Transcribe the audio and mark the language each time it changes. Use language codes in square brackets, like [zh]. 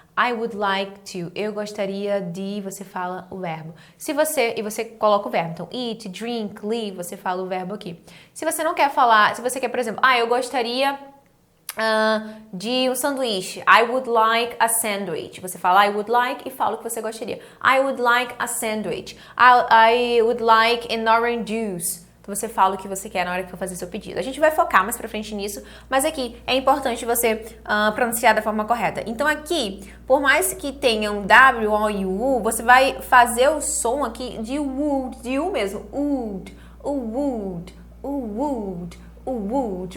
[en] I would like to. [pt] Eu gostaria de, você fala o verbo. E você coloca o verbo. Então, eat, drink, live, você fala o verbo aqui. Se você não quer falar, se você quer, por exemplo, eu gostaria de um sanduíche. [en] I would like a sandwich. [pt] Você fala [en] I would like [pt] e fala o que você gostaria. [en] I would like a sandwich. I would like an orange juice. [pt] Então você fala o que você quer na hora que for fazer seu pedido. A gente vai focar mais pra frente nisso, mas aqui é importante você pronunciar da forma correta. Então aqui, por mais que tenha um W ou U, você vai fazer o som aqui de would, de U mesmo. [en] Would, would, would, would.